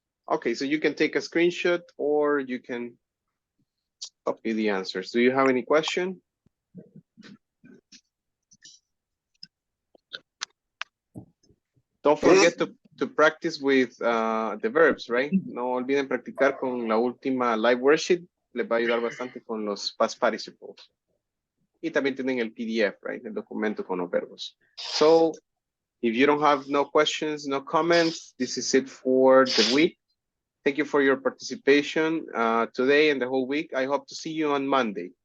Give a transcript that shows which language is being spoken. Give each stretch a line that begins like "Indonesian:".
English: Okay, so you can take a screenshot or you can copy the answers. Do you have any question? Don't forget to practice with the verbs, right?
Spanish: No olviden practicar con la última live worksheet. Les va a ayudar bastante con los past participles. Y también tienen el PDF,
English: right?
Spanish: El documento con los verbos.
English: So, if you don't have no questions, no comments, this is it for the week. Thank you for your participation today and the whole week. I hope to see you on Monday.